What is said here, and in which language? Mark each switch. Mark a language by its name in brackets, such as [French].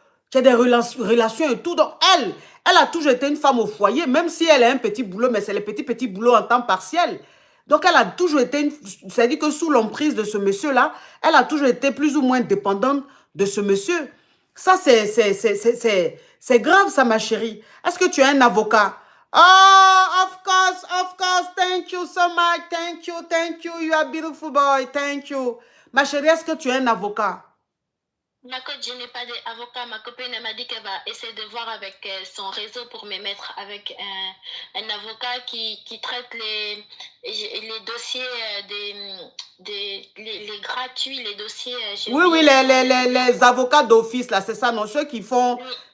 [French] Qui a des relations et tout. Donc, elle a toujours été une femme au foyer, même si elle a un petit boulot, mais c'est les petits boulots en temps partiel. Donc, elle a toujours été, c'est-à-dire que sous l'emprise de ce monsieur-là, elle a toujours été plus ou moins dépendante de ce monsieur. Ça, c'est grave, ça, ma chérie. Est-ce que tu as un avocat? [English] Oh, of course, thank you so much, thank you, you are a beautiful boy, thank you. [French] Ma chérie, est-ce que tu as un avocat? Ma coach, je n'ai pas d'avocat. Ma copine m'a dit qu'elle va essayer de voir avec son réseau pour me mettre avec un avocat qui traite les dossiers les gratuits, les dossiers. Oui, les avocats d'office, là, c'est ça, non? Ceux qui font, oui.